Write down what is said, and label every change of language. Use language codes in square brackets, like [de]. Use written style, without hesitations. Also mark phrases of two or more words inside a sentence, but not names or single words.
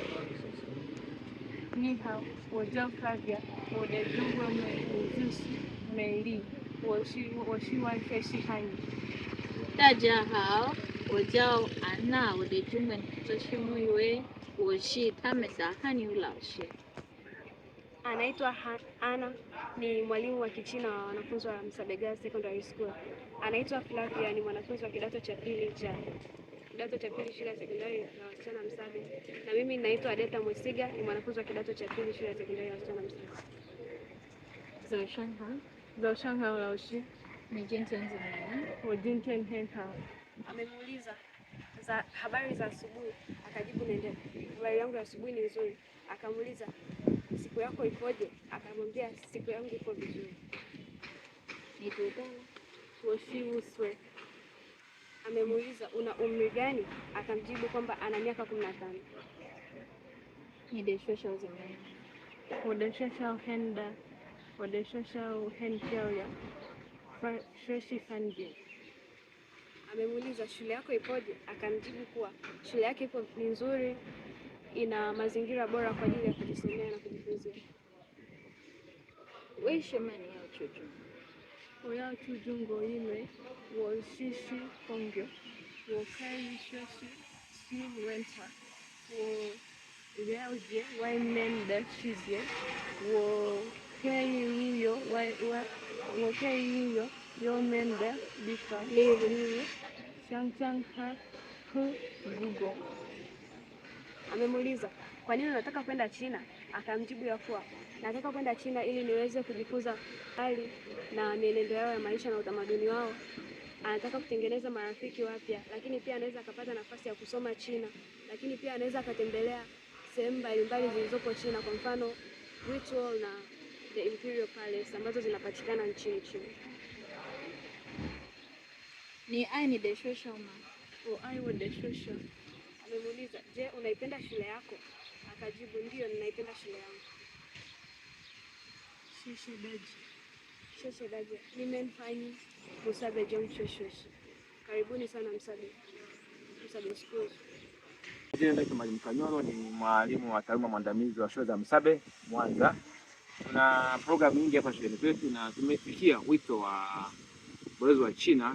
[zh] 你好，我叫 Flavia，我的中文名字是美丽，我希望学习汉语。大家好，我叫安娜，我的中文名字是木伟，我是他们的汉语老师。 [sw] Anaitwa Ana, ni mwalimu wa Kichina wa wanafunzi wa Musabe Girls Secondary School. Anaitwa Flavia, ni mwanafunzi wa kidato cha pili shule ya sekondari ya wasichana Musabe. Na mimi naitwa Adeta Mwesiga, ni mwanafunzi wa kidato cha pili shule ya sekondari ya wasichana Musabe. [zh] 早上好，老师。你今天怎么样？我今天很好。 [sw] Amemuuliza habari za asubuhi, akajibu nende. Habari yangu ya asubuhi ni nzuri. Akamuuliza siku yako ikoje? Akamwambia siku yangu iko vizuri. Ni toda. [zh] 我15岁。 [sw] Amemuuliza una umri gani? Akamjibu kwamba ana miaka 15. [zh] 你的学校怎么样？我的学校很大，我的学校很漂亮，学习很 bien。 [sw] Amemuuliza shule yako ipoje? Akamjibu kuwa shule yake ipo ni nzuri, ina mazingira bora kwa ajili ya kujisomea na kujifunzia. [zh] 为什么你要去中国？我要去中国，因为我学习工作，我可以学习新文化，我了解外面的世界，我可以旅游外面的地方，例如香港和Google. [sw] Amemuuliza kwa nini unataka kwenda China? Akamjibu ya kuwa nataka kwenda China ili niweze kujifunza hali na mienendo yao ya maisha na utamaduni wao. Anataka kutengeneza marafiki wapya, lakini pia anaweza akapata nafasi ya kusoma China, lakini pia anaweza akatembelea sehemu mbalimbali zilizopo China, kwa mfano Great Wall na the Imperial Palace ambazo zinapatikana nchini China. [zh] 你爱你的学校吗？我爱我的学校。 [sw] Amemuuliza, je, unaipenda shule yako? Akajibu ndio, ninaipenda shule yangu. [zh] 谢谢大家. [sw] Nimenfanyi Musabe Junction Shosho. Karibuni sana Musabe Schools. Jina langu Mwalimu Kanyoro, ni mwalimu wa taaluma mwandamizi wa shule za Musabe Mwanza. Tuna programu nyingi hapa shuleni kwetu na tumefikia wito wa balozi wa China.